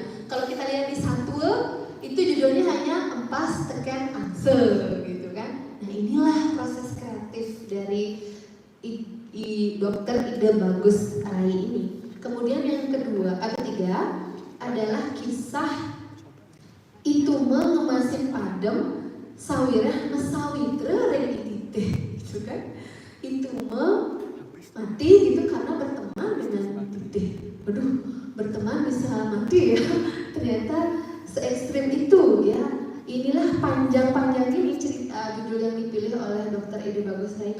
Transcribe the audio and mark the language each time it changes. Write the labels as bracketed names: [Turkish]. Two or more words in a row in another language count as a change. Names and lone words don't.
[Indonesian] Kalau kita lihat di Satwa itu judulnya hanya Empas Teken Angse gitu kan. Nah inilah proses kreatif dari Dr. Ida Bagus Rai ini. Kemudian yang ketiga adalah kisah itu ngemasin padem sawirah mesawitra rengitite gitu kan. Itu mati gitu karena berteman dengan titih. Waduh, berteman bisa mati ya. Ternyata se ekstrim itu ya. Inilah panjang-panjang ini cerita judul yang dipilih oleh Dr. Ida Bagus Rai.